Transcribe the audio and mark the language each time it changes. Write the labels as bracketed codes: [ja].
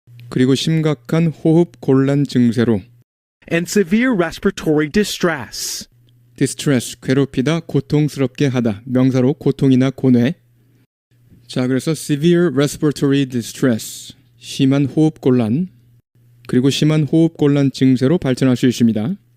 [ko] 그리고 심각한 호흡 곤란 증세로 [en] and severe respiratory distress. [ko] distress, 괴롭히다, 고통스럽게 하다, 명사로 고통이나 고뇌. 자, 그래서 [en] severe respiratory distress, [ko] 심한 호흡 곤란, 그리고 심한 호흡 곤란 증세로 발전할 수 있습니다.